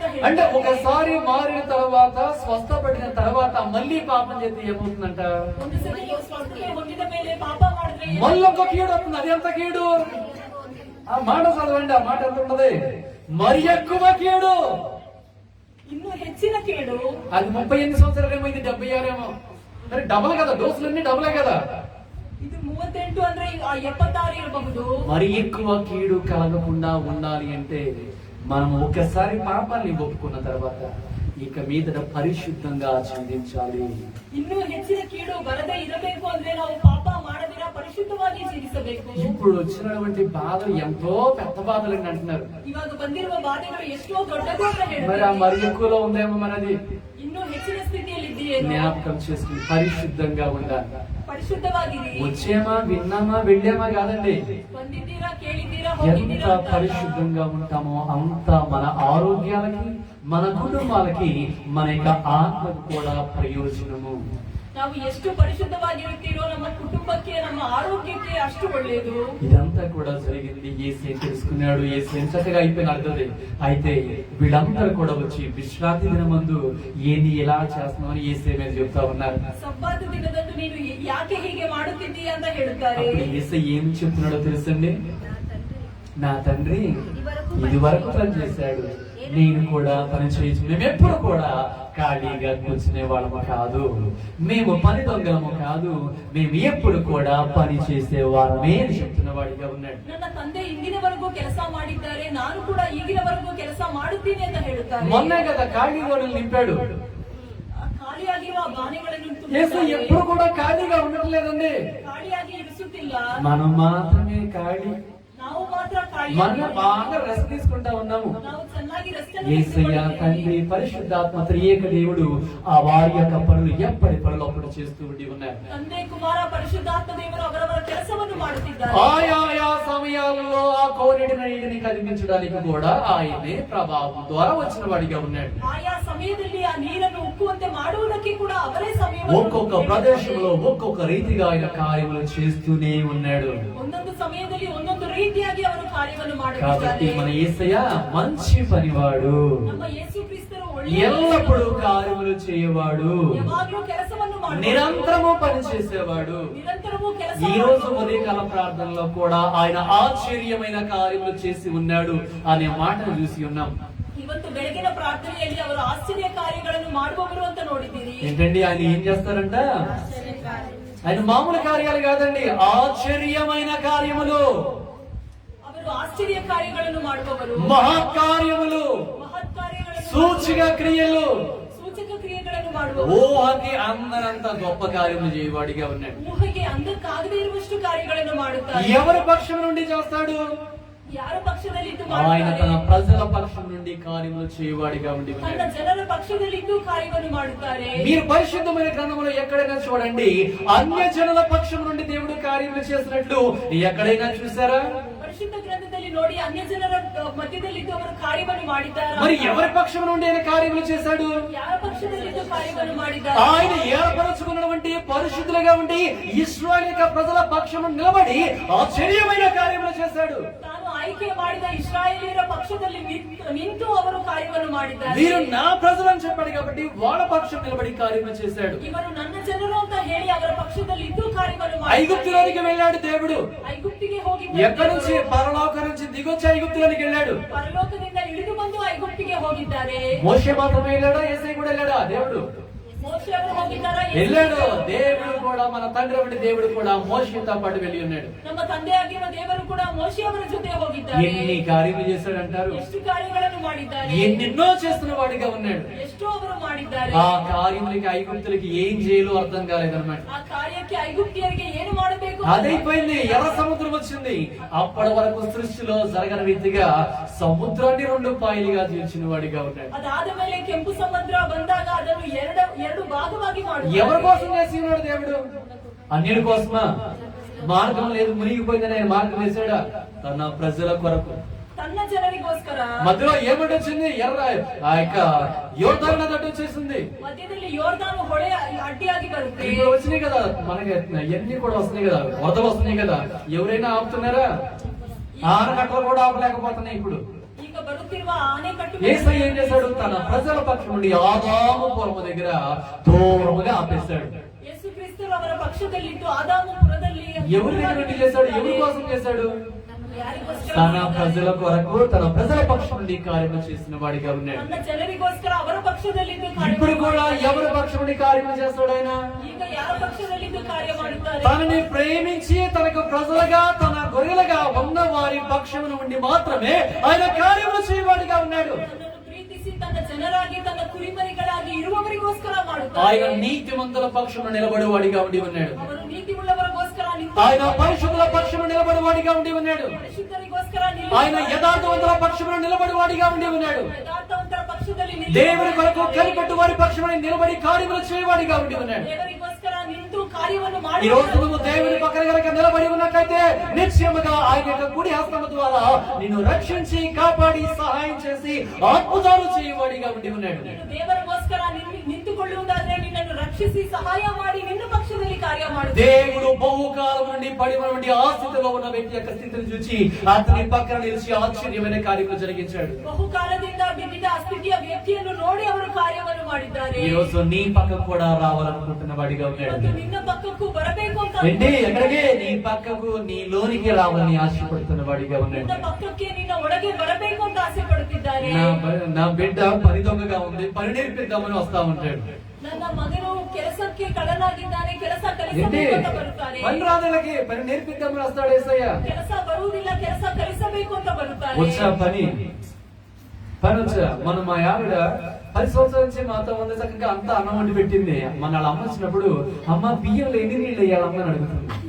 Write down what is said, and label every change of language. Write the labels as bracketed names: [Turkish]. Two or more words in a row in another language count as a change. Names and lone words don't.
[Telugu] అంటే [Kannada] ಹೇಳಿ. [Telugu] ఒకసారి మారిన తర్వాత స్వస్థపడిన తర్వాత మళ్ళీ పాపం చేస్తే ఏమవుతుందంట? [Kannada] ಒಂದು ಸಲ ಸ್ವಸ್ಥತೆ ಹೊಂದಿದ ಮೇಲೆ ಪಾಪ ಮಾಡಿದ್ರೆ ಏನು? [Telugu] మళ్ళీ ఒక కీడు వస్తుంది. అది ఎంత కీడు? ఆ మాట చదవండి, ఆ మాట ఎంత ఉన్నది? మరి ఎక్కువ కీడు. [Kannada] ಇನ್ನು ಹೆಚ್ಚಿನ ಕೇಡು. [Telugu] అది 38 సంవత్సరాలేమో, ఇది 76 ఏమో. మరి డబల్ కదా, డోసులన్నీ డబలే కదా. [Kannada] ಇದು 38 ಅಂದ್ರೆ 76 ಇರಬಹುದು. [Telugu] మరి ఎక్కువ కీడు కలగకుండా ఉండాలి అంటే మనం ఒకసారి పాపాన్ని ఒప్పుకున్న తర్వాత ఇక మీదట పరిశుద్ధంగా జీవించాలి. [Kannada] ಇನ್ನು ಹೆಚ್ಚಿನ ಕೀಡು ಬರದೇ ಇರಬೇಕು ಅಂದ್ರೆ ನಾವು ಪಾಪ ಮಾಡದಿರ ಪರಿಶುದ್ಧವಾಗಿ ಜೀವಿಸಬೇಕು. [Telugu] ఇప్పుడు వచ్చినటువంటి బాధలు ఎంతో పెద్ద బాధలు అంటున్నారు. [Kannada] ಇವಾಗ ಬಂದಿರುವ ಬಾಧೆಗಳು ಎಷ್ಟೋ ದೊಡ್ಡದು ಅಂತ [Telugu] మరి ఆ [Kannada] ಹೇಳ್ತಾರೆ. [Telugu] మరి ఎక్కువలో ఉందేమో మనది. [Kannada] ಇನ್ನೂ ಹೆಚ್ಚಿನ ಸ್ಥಿತಿಯಲ್ಲಿ ಇದೆಯೇನೋ. [Telugu] జ్ఞాపకం చేసుకుని పరిశుద్ధంగా ఉండాలి. [Kannada] పరిశుద్ధವಾಗಿರಿ. [Telugu] వచ్చేమా విన్నామా వెళ్ళామా కాదండి. [Kannada] ಬಂದಿದ್ದೀರಾ, ಕೇಳಿದ್ದೀರಾ, [Telugu] ఎంత [Kannada] ಹೋಗಿದ್ದೀರಾ ಅಂತ. [Telugu] పరిశుద్ధంగా ఉంటామో అంత మన ఆరోగ్యాలకి, మన కుటుంబాలకి, మన యొక్క ఆత్మకు కూడా ప్రయోజనము. [Kannada] ನಾವು ಎಷ್ಟು ಪರಿಶುದ್ಧವಾಗಿರುತ್ತೀರೋ ನಮ್ಮ కుటుంబಕ್ಕೆ, ನಮ್ಮ ఆరోగ్యಕ್ಕೆ అಷ್ಟು ఒಳ್ಳೆయದು. [Telugu] ఇదంతా కూడా జరిగింది యేసే తెలుసుకున్నాడు. యేసే చక్కగా అయిపోయిన అర్థది. అయితే వీళ్ళందరూ కూడా వచ్చి విశ్రాంతి దినమందు ఏంది ఎలా చేస్తున్నామని యేసే మీద చెప్తా ఉన్నారు. [Kannada] ಸಬ್ಬಾತ್ ದಿನದಂದು ನೀನು ಯಾಕೆ ಹೀಗೆ ಮಾಡುತ್ತಿದ್ದೀಯ ಅಂತ ಹೇಳುತ್ತಾರೆ. [Telugu] అప్పుడు యేసే ఏం చెప్తున్నాడో తెలుసండి. నా తండ్రి ఇది వరకు పని చేశాడు, నేను కూడా పని చేయొచ్చు. మేము ఎప్పుడు కూడా ఖాళీగా కూర్చునే వాళ్ళము కాదు, మేము పని దొంగలము కాదు, మేము ఎప్పుడు కూడా పని చేసే వాళ్ళమే అని చెప్తున్న వాడిగా ఉన్నాడు. [Kannada] ನನ್ನ ತಂದೆ ಇಂದಿನವರೆಗೂ ಕೆಲಸ ಮಾಡಿದ್ದಾರೆ, ನಾನು ಕೂಡ ಈಗಿನವರೆಗೂ ಕೆಲಸ ಮಾಡುತ್ತೀನಿ ಅಂತ ಹೇಳುತ್ತಾರೆ. [Telugu] మొన్నే కదా ఖాళీ గోడలు నింపాడు. [Kannada] ಖಾಲಿಯಾಗಿರುವ ಬಾನೆಗಳನ್ನು [Telugu] యేసు [Kannada] ತುಂಬುತ್ತಾರೆ. [Telugu] ఎప్పుడు కూడా ఖాళీగా ఉండట్లేదండి. [Kannada] ಖಾಲಿಯಾಗಿ ಇರಿಸುತ್ತಿಲ್ಲ. [Telugu] మనం మాత్రమే ఖాళీ. [Kannada] ನಾವು ಮಾತ್ರ [Telugu] మనం [Kannada] ಖಾಲಿಯಾಗಿ [Telugu] బాగా రెస్ట్ తీసుకుంటా ఉన్నాము. [Kannada] ನಾವು ಚೆನ್ನಾಗಿ rest ಅನ್ನು [Telugu] యేసయ్య తండ్రి పరిశుద్ధాత్మ త్రియేక దేవుడు ఆ వారి యొక్క పనులు ఎప్పటి పనులు అప్పుడు చేస్తూ ఉండి ఉన్నారు. [Kannada] ತಂದೆ, ಕುಮಾರ, ಪರಿಶುದ್ಧಾತ್ಮ ದೇವರು ಅವರವರ ಕೆಲಸವನ್ನು ಮಾಡುತ್ತಿದ್ದಾರೆ. [Telugu] ఆయా సమయాల్లో ఆ కోనేటి నీటిని కదిలించడానికి కూడా ఆయనే ప్రభావం ద్వారా వచ్చిన వాడిగా ఉన్నాడు. [Kannada] ಆಯಾ ಸಮಯದಲ್ಲಿ ಆ ನೀರನ್ನು ಉಕ್ಕುವಂತೆ ಮಾಡುವುದಕ್ಕೆ ಕೂಡ ಅವರೇ ಸಮಯವನ್ನು [Telugu] ఒక్కొక్క ప్రదేశంలో ఒక్కొక్క రీతిగా ఆయన కార్యములు చేస్తూనే ఉన్నాడు. [Kannada] ಒಂದೊಂದು ಸಮಯದಲ್ಲಿ ಒಂದೊಂದು ರೀತಿಯಾಗಿ ಅವರು ಕಾರ್ಯವನ್ನು [Telugu] కాబట్టి [Kannada] ಮಾಡುತ್ತಿದ್ದಾರೆ. [Telugu] మన యేసయ్య మంచి పనివాడు, [Kannada] ನಮ್ಮ ಯೇಸು ಕ್ರಿಸ್ತರು ಒಳ್ಳೆಯ [Telugu] ఎల్లప్పుడూ కార్యములు చేయవాడు, [Kannada] ಯಾವಾಗಲೂ ಕೆಲಸವನ್ನು ಮಾಡುವ [Telugu] నిరంతరము పని చేసేవాడు. [Kannada] నిరంతరము ಕೆಲಸ [Telugu] ఈ రోజు ఉదయకాల ప్రార్థనలో కూడా ఆయన ఆశ్చర్యమైన కార్యములు చేసి ఉన్నాడు అనే మాటను చూసి ఉన్నాం. [Kannada] ಇವತ್ತು ಬೆಳಗಿನ ಪ್ರಾರ್ಥನೆಯಲ್ಲಿ ಅವರು ಆಶ್ಚರ್ಯ ಕಾರ್ಯಗಳನ್ನು ಮಾಡುವವರು ಅಂತ ನೋಡಿದ್ದೀರಿ. [Telugu] ఏంటండి ఆయన ఏం చేస్తారంట? ఆయన మామూలు కార్యాలు కాదండి, ఆశ్చర్యమైన కార్యములు, [Kannada] ಅವರು ಆಶ್ಚರ್ಯ ಕಾರ್ಯಗಳನ್ನು ಮಾಡುವವರು, [Telugu] మహత్కార్యములు, [Kannada] ಮಹತ್ ಕಾರ್ಯಗಳನ್ನು [Telugu] సూచక క్రియలు, [Kannada] ಸೂಚಕ ಕ್ರಿಯೆಗಳನ್ನು ಮಾಡುವವರು, [Telugu] ఊహకి అందరంత గొప్ప కార్యములు చేయవాడిగా ఉన్నాడు. [Kannada] ಊಹೆಗೆ అందಕ್ಕಾಗದೇ ಇರುವಷ್ಟು ಕಾರ್ಯಗಳನ್ನು ಮಾಡುತ್ತಾರೆ. [Telugu] ఎవరి పక్షం నుండి చేస్తాడు? [Kannada] ಯಾರ ಪಕ್ಷದಲ್ಲಿದ್ದು [Telugu] ఆయన [Kannada] ಮಾಡುತ್ತಾರೆ? [Telugu] తన ప్రజల పక్షం నుండి కార్యములు చేయవాడిగా ఉండి [Kannada] ತನ್ನ [Telugu] ఉన్నాడు. [Kannada] ಜನರ ಪಕ್ಷದಲ್ಲಿದ್ದು ಕಾರ್ಯವನ್ನು ಮಾಡುತ್ತಾರೆ. [Telugu] మీరు పరిశుద్ధమైన గ్రంథంలో ఎక్కడైనా చూడండి, అన్య జనుల పక్షం నుండి దేవుడు కార్యములు చేసినట్లు ఎక్కడైనా చూసారా? [Kannada] ಪರಿಶುದ್ಧ ಗ್ರಂಥದಲ್ಲಿ ನೋಡಿ ಅನ್ಯ ಜನರ ಮಧ್ಯದಲ್ಲಿದ್ದು ಅವರು ಕಾರ್ಯವನ್ನು ಮಾಡಿದ್ದಾರೆ. [Telugu] మరి ఎవరి పక్షం నుండి ఆయన కార్యములు చేశాడు? [Kannada] ಯಾರ ಪಕ್ಷದಲ್ಲಿದ್ದು ಕಾರ್ಯವನ್ನು ಮಾಡಿದ್ದಾರೆ? [Telugu] ఆయన ఏర్పరచుకున్నటువంటి పరిశుద్ధులుగా ఉండి ఇశ్రాయేలు యొక్క ప్రజల పక్షం నిలబడి ఆశ్చర్యమైన కార్యములు చేశాడు. [Kannada] ತಾನು ಆಯ್ಕೆ ಮಾಡಿದ ಇಸ್ರಾಯೇಲಿಯರ ಪಕ್ಷದಲ್ಲಿ ನಿಂತು ಅವರು ಕಾರ್ಯವನ್ನು ಮಾಡಿದ್ದಾರೆ. [Telugu] వీరు నా ప్రజలు అని చెప్పాడు కాబట్టి వాళ్ళ పక్షం నిలబడి కార్యములు చేశాడు. [Kannada] ಇವರು ನನ್ನ ಜನರು ಅಂತ ಹೇಳಿ ಅವರ ಪಕ್ಷದಲ್ಲಿ ಇದ್ದು ಕಾರ್ಯವನ್ನು [Telugu] ఐగుప్తులోనికి వెళ్ళాడు దేవుడు. [Kannada] ಐಗುಪ್ತಿಗೆ ಹೋಗಿ [Telugu] ఎక్కడి నుంచి? పరలోకం నుంచి దిగొచ్చి ఐగుప్తులోనికి వెళ్ళాడు. [Kannada] ಪರಲೋಕದಿಂದ ಇಳಿದು ಬಂದು ಐಗುಪ್ತಿಗೆ ಹೋಗಿದ್ದಾರೆ. [Telugu] మోషే మాత్రమే వెళ్ళాడా? యేసయ్య కూడా వెళ్ళాడా? దేవుడు [Kannada] ಮೋಶೆ ಅವರು ಹೋಗಿದ್ದಾರಾ? [Telugu] వెళ్ళాడు. దేవుడు కూడా, మన తండ్రి వంటి దేవుడు కూడా మోషేతో పాటు వెళ్ళి ఉన్నాడు. [Kannada] ನಮ್ಮ ತಂದೆಯಾಗಿರುವ ದೇವರು ಕೂಡ ಮೋಶೆ ಅವರ ಜೊತೆ ಹೋಗಿದ್ದಾರೆ. [Telugu] ఎన్ని కార్యములు చేశాడంటారు? [Kannada] ಎಷ್ಟು ಕಾರ್ಯಗಳನ್ನು ಮಾಡಿದ್ದಾರೆ? [Telugu] ఎన్నెన్నో చేస్తున్న వాడిగా ఉన్నాడు. [Kannada] ಎಷ್ಟೋ ಅವರು ಮಾಡಿದ್ದಾರೆ. [Telugu] ఆ కార్యములకి ఐగుప్తులకి ఏం చేయాలో అర్థం కాలేదన్నమాట. [Kannada] ಆ ಕಾರ್ಯಕ್ಕೆ ಐಗುಪ್ತಿಯರಿಗೆ ಏನು ಮಾಡಬೇಕು [Telugu] అదైపోయింది. ఎర్ర సముద్రం వచ్చింది. అప్పటి వరకు సృష్టిలో జరగని రీతిగా సముద్రాన్ని రెండు పాయలుగా చీల్చిన వాడిగా ఉన్నాడు. [Kannada] ಅದಾದ ಮೇಲೆ ಕೆಂಪು ಸಮುದ್ರ ಬಂದಾಗ ಅದನ್ನು ಎರಡು ಭಾಗವಾಗಿ [Telugu] ఎవరి [Kannada] ಮಾಡುತ್ತಾರೆ. [Telugu] కోసం చేసి ఉన్నాడు దేవుడు? అన్యుల కోసమా? మార్గం లేదు, మునిగిపోయిందని ఆయన మార్గం వేశాడా? తన ప్రజల కొరకు. [Kannada] ತನ್ನ ಜನರಿಗೋಸ್ಕರ. [Telugu] మధ్యలో ఏమిటి వచ్చింది? ఎర్ర ఆ యొక్క యోర్దాను నది అడ్డు వచ్చేసింది. [Kannada] ಮಧ್ಯದಲ್ಲಿ ಯೋರ್ದಾನು ಹೊಳೆ ಅಡ್ಡಿಯಾಗಿ ಬರುತ್ತೆ. [Telugu] ఇప్పుడు వచ్చినాయి కదా మనకి, ఎన్ని కూడా వస్తున్నాయి కదా, వరదలు వస్తున్నాయి కదా, ఎవరైనా ఆపుతున్నారా? ఆనకట్టలు కూడా ఆపలేకపోతున్నాయి ఇప్పుడు. [Kannada] ಈಗ ಬರುತ್ತಿರುವ ಆನೆಕಟ್ಟು [Telugu] యేసయ్య ఏం చేశాడు? తన ప్రజల పక్షం నుండి ఆదాము పొలము దగ్గర దూరముగా ఆపేశాడు. [Kannada] ಯೇಸು ಕ್ರಿಸ್ತರು ಅವರ ಪಕ್ಷದಲ್ಲಿದ್ದು ಆದಾಮಪುರದಲ್ಲಿ [Telugu] ఎవరి దగ్గర నుండి చేశాడు? ఎవరి కోసం చేశాడు? [Kannada] ಯಾರಿಗೋಸ್ಕರ? [Telugu] తన ప్రజల కొరకు, తన ప్రజల పక్షం నుండి కార్యము చేసిన వాడిగా ఉన్నాడు. [Kannada] ತನ್ನ ಜನರಿಗೋಸ್ಕರ ಅವರ ಪಕ್ಷದಲ್ಲಿದ್ದು [Telugu] ఇప్పుడు [Kannada] ಕಾರ್ಯ [Telugu] కూడా ఎవరి పక్షం నుండి కార్యము చేస్తాడు ఆయన? [Kannada] ಈಗ ಯಾರ పక్షದಲ್ಲಿದ್ದು ಕಾರ್ಯ ಮಾಡುತ್ತಾರೆ? [Telugu] తనని ప్రేమించి తనకు ప్రజలుగా, తన గొర్రెలుగా ఉన్న వారి పక్షం నుండి మాత్రమే ఆయన కార్యములు చేయవాడిగా ఉన్నాడు. [Kannada] ತನ್ನನ್ನು ಪ್ರೀತಿಸಿ ತನ್ನ ಜನರಾಗಿ ತನ್ನ ಕುರಿಮರಿಗಳಾಗಿ ಇರುವವರಿಗೋಸ್ಕರ ಮಾಡುತ್ತಾರೆ. [Telugu] ఆయన నీతిమంతుల పక్షంలో నిలబడేవాడిగా ఉండి ఉన్నాడు. [Kannada] ಅವರು ನೀತಿ ಉಳ್ಳವರಿಗೋಸ್ಕರ ನಿಂತು [Telugu] ఆయన పరిశుద్ధుల పక్షమున నిలబడివాడిగా ఉండి ఉన్నాడు. [Kannada] ಪರಿಶುದ್ಧರಿಗೋಸ್ಕರ [Telugu] ఆయన యథార్థవంతుల పక్షమున నిలబడివాడిగా ఉండి ఉన్నాడు. [Kannada] ಯಥಾರ್ಥವಂತರ ಪಕ್ಷದಲ್ಲಿ [Telugu] దేవుని కొరకు కనిపెట్టు వారి పక్షమున నిలబడి కార్యములు చేయవాడిగా ఉండి ఉన్నాడు. [Kannada] ದೇವರಿಗೋಸ್ಕರ ನಿಂತು ಕಾರ್ಯವನ್ನು ಮಾಡಿ [Telugu] ఈ రోజు నువ్వు దేవుని పక్కన గనక నిలబడి ఉన్నట్లయితే నిశ్చయముగా ఆయన యొక్క కుడి హస్తము ద్వారా నిన్ను రక్షించి కాపాడి సహాయం చేసి అద్భుతాలు చేయవాడిగా ఉండి ఉన్నాడు. [Kannada] ದೇವರಿಗೋಸ್ಕರ ನಿಂತುಕೊಳ್ಳುವುದಾದ್ರೆ ನಿನ್ನನ್ನು ರಕ್ಷಿಸಿ ಸಹಾಯ ಮಾಡಿ ನಿನ್ನ ಪಕ್ಷದಲ್ಲಿ ಕಾರ್ಯ ಮಾಡು. [Telugu] దేవుడు బహుకాలం నుండి పడి నుండి ఆ స్థితిలో ఉన్న వ్యక్తి యొక్క స్థితిని చూసి అతని పక్కన నిలిచి ఆశ్చర్యమైన కార్యములు జరిగించాడు. [Kannada] ಬಹುಕಾಲದಿಂದ ಬಿದ್ದಿದ್ದ ಆ ಸ್ಥಿತಿಯ ವ್ಯಕ್ತಿಯನ್ನು ನೋಡಿ ಅವರು ಕಾರ್ಯವನ್ನು ಮಾಡಿದ್ದಾರೆ. [Telugu] ఈ రోజు నీ పక్కకు కూడా రావాలనుకుంటున్న వాడిగా ఉన్నాడు. నిన్న పక్కకు [Kannada] ಬರಬೇಕು ಅಂತ [Telugu] ఏంటి ఎక్కడికి నీ పక్కకు నీ లోనికి రావాలని ఆశపడుతున్న వాడిగా ఉన్నాడు. [Kannada] ನಿನ್ನ ಪಕ್ಕಕ್ಕೆ ನಿನ್ನ ಒಳಗೆ ಬರಬೇಕು ಅಂತ ಆಸೆ ಪಡುತ್ತಿದ್ದಾರೆ. [Telugu] నా బిడ్డ పని దొంగగా ఉంది, పని నేర్పిద్దామని వస్తా ఉంటాడు. [Kannada] ನನ್ನ ಮಗನು ಕೆಲಸಕ್ಕೆ ಕಳ್ಳನಾಗಿದ್ದಾನೆ, ಕೆಲಸ [Telugu] ఏంటి [Kannada] ಕಲಿಸಬೇಕು ಅಂತ ಬರುತ್ತಾರೆ. [Telugu] పని రాదలకి పని నేర్పిద్దామని వస్తాడు యేసయ్య. [Kannada] ಕೆಲಸ ಬರುವುದಿಲ್ಲ, ಕೆಲಸ ಕಲಿಸಬೇಕು ಅಂತ ಬರುತ್ತಾರೆ. [Telugu] వచ్చా పని వచ్చా. మనం మా ఆవిడ 10 సంవత్సరాల నుంచి మాతో ఉంది, చక్కగా అంతా అన్నం వండి పెట్టింది. మన వాళ్ళ అమ్మ వచ్చినప్పుడు అమ్మ బియ్యంలో ఎన్ని నీళ్ళు వేయాలమ్మని అడుగుతుంది.